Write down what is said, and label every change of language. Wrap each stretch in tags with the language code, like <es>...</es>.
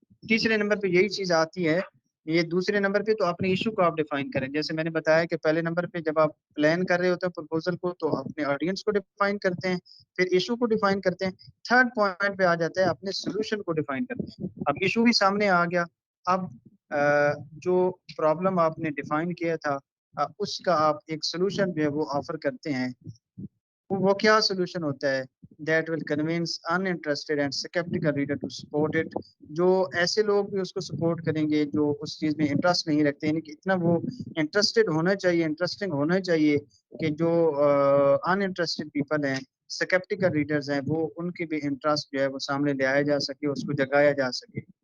<ur>تیسرے نمبر پہ یہی چیز آتی ہے. یہ دوسرے نمبر پہ تو اپنے ایشو کو آپ ڈیفائن کریں, جیسے میں نے بتایا کہ پہلے نمبر پہ جب آپ پلان کر رہے ہوتے ہیں پروپوزل کو, تو اپنے آڈینس کو ڈیفائن کرتے ہیں, پھر ایشو کو ڈیفائن کرتے ہیں. تھرڈ پوائنٹ پہ آ جاتا ہے اپنے سولوشن کو ڈیفائن کرتے ہیں. اب ایشو بھی سامنے آ گیا, اب جو پرابلم آپ نے ڈیفائن کیا تھا اس کا آپ ایک سولوشن جو ہے وہ آفر کرتے ہیں. وہ کیا سولوشن ہوتا ہے,</ur> <en>that will convince uninterested and skeptical reader to support it.</en> <ur>جو ایسے لوگ بھی اس کو سپورٹ کریں گے جو اس چیز میں انٹرسٹ نہیں رکھتے, یعنی کہ اتنا وہ انٹرسٹڈ ہونا چاہیے, انٹرسٹنگ ہونا چاہیے کہ جو ان انٹرسٹڈ پیپل ہیں, سکیپٹیکل ریڈرز ہیں, وہ ان کی بھی انٹرسٹ جو ہے وہ سامنے لے آیا جا سکے, اس کو جگایا جا سکے.</ur>